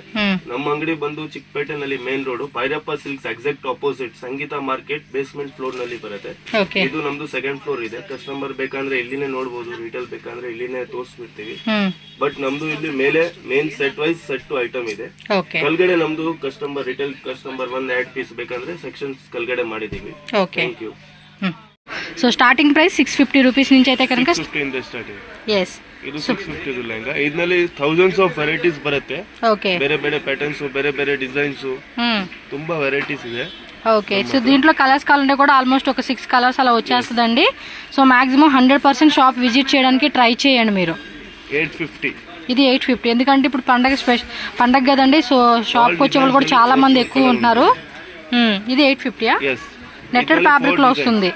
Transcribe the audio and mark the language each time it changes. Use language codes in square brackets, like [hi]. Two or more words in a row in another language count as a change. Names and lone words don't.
[kn] ನಮ್ಮ ಅಂಗಡಿ ಬಂದು ಚಿಕ್ಕಪೇಟೆ ನಲ್ಲಿ ಮೇನ್ ರೋಡ್ ಭೈರಪ್ಪ ಸಿಲ್ಕ್ಸ್ [en] exact opposite [kn] ಸಂಗೀತ ಮಾರ್ಕೆಟ್ [en] basement floor [kn] ನಲ್ಲಿ ಬರುತ್ತೆ. ಇದು ನಮ್ದು [en] second floor [kn] ಇದೆ. ಕಸ್ಟಮರ್ ಬೇಕಂದ್ರೆ ಇಲ್ಲಿನೇ ನೋಡಬಹುದು, ರಿಟೇಲ್ ಬೇಕಂದ್ರೆ ಇಲ್ಲಿನೇ ತೋರಿಸ್ಬಿಡ್ತೀವಿ. ಬಟ್ ನಮ್ದು ಇಲ್ಲಿ ಮೇಲೆ [en] main set wise set item [kn] ಇದೆ. ಕೆಳಗಡೆ ನಮ್ದು [en] customer retail customer 1 odd piece [kn] ಬೇಕಂದ್ರೆ ಸೆಕ್ಷನ್ಸ್ ಕೆಳಗಡೆ ಮಾಡಿದೀವಿ. [en] thank you. [te] సో [en] starting price [te] 650 రూపీస్ నుంచి అయితే కనుక [kn] 650 ಇಂದ ಸ್ಟಾರ್ಟಿಂಗ್. [en] yes [kn] ಇದು 650 ಲೆಹಂಗಾ. ಇದರಲ್ಲಿ [en] thousands of varieties [kn] ಬರುತ್ತೆ. ಓಕೆ, ಬೇರೆ ಬೇರೆ ಪ್ಯಾಟರ್ನ್ಸ್, ಬೇರೆ ಬೇರೆ ಡಿಸೈನ್ಸ್, ತುಂಬಾ ವೆರೈಟೀಸ್ ಇದೆ. [te] ఓకే, సో దీంట్లో కలర్స్ కావాలంటే కూడా ఆల్మోస్ట్ ఒక 6 కలర్స్ అలా వచ్చేస్తుందండి. సో మాక్సిమం 100% [en] shop visit [te] చేయడానికి ట్రై చేయండి మీరు. 850 ఇది 850, ఎందుకంటే ఇప్పుడు పండగ కదండి. సో షాప్కి వచ్చే వాళ్ళు కూడా చాలా మంది ఎక్కువ ఉంటున్నారు. ఇది 850 [en] netted fabric [te] లో వస్తుంది.